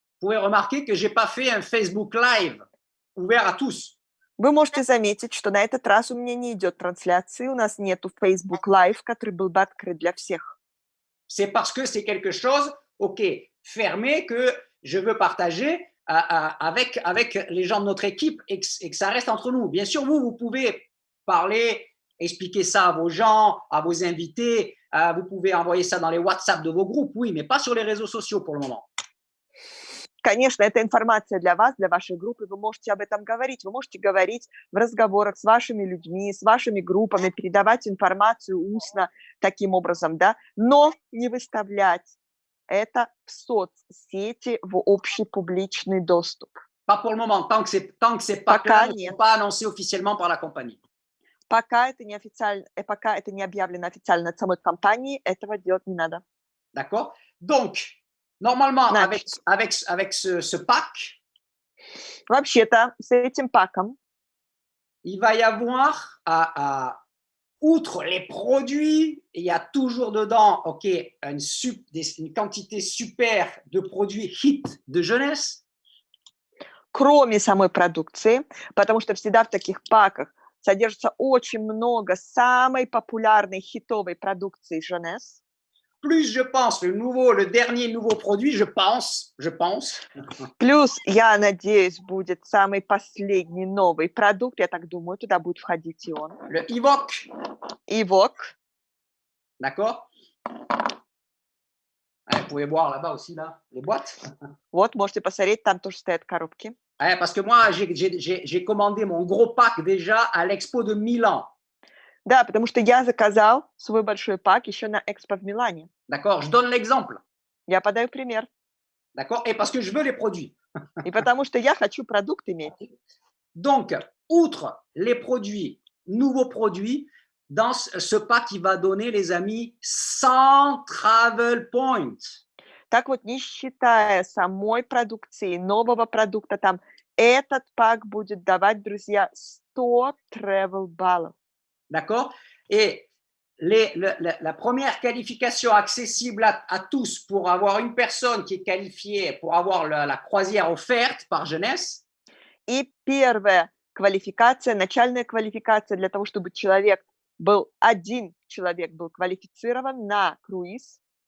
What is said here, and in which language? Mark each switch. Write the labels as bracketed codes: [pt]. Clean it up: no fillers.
[fr] Vous pouvez remarquer que j'ai pas fait un Facebook Live ouvert à tous. [ru] Вы можете заметить, что на этот раз у меня не идет трансляции, у нас нету Facebook Live, который был бы открыт для всех. [fr] C'est parce que c'est quelque chose, OK, fermé, que je veux partager avec les gens de notre équipe et que ça reste entre nous. Bien sûr, vous pouvez parler, expliquer ça à vos gens, à vos invités, vous pouvez envoyer ça dans les WhatsApp de vos groupes, oui, mais pas sur les réseaux sociaux pour le moment. [ru] Конечно, это информация для вас, для вашей группы, вы можете об этом говорить, вы можете говорить в разговорах с вашими людьми, с вашими группами, передавать информацию устно таким образом, да, но не выставлять это в соцсети, в общий публичный доступ. [fr] Pas pour le moment, tant que c'est pas [ru] Пока [fr] clair, [ru] нет. [fr] pas annoncé officiellement par la compagnie. [ru] Пока это не официально, пока это не объявлено официально от самой компании, этого делать не надо. [fr] D'accord? Donc, normalement, [ru] Значит, [fr] avec ce pack, [ru] вообще-то с этим паком [fr] il va y avoir, outre les produits, il y a toujours dedans, OK, une quantité super de produits hit de jeunesse. [ru] кроме самой продукции, потому что всегда в таких паках содержится очень много самой популярной хитовой продукции Jeunesse. [fr] Plus je pense, le dernier nouveau produit, je pense. [ru] Плюс, я надеюсь, будет самый последний новый продукт, я так думаю, туда будет входить и он. [fr] Le Evoque, [ru] Evoque. [fr] d'accord? Vous pouvez voir là-bas aussi, là, les boîtes. [ru] Вот, можете посмотреть, там тоже стоят коробки. [fr] Parce que moi, j'ai commandé mon gros pack déjà à l'expo de Milan. [ru] Да, потому что я заказал свой большой пак еще на Экспо в Милане. [fr] D'accord? Je donne l'exemple. [ru] Я подаю пример. [fr] D'accord? Et parce que je veux les produits. [ru] И потому что я хочу продукт иметь. [fr] Donc, outre les produits, nouveaux produits, dans ce pack, il va donner, les amis, 100 travel points. [ru] Так вот, не считая самой продукции, нового продукта, там этот пак будет давать, друзья, 100 travel баллов. [fr] D'accord? Et la première qualification accessible à tous pour avoir une personne qui est qualifiée pour avoir la croisière offerte par Jeunesse. [ru] И первая квалификация, начальная квалификация для того, чтобы один человек был квалифицирован на круиз.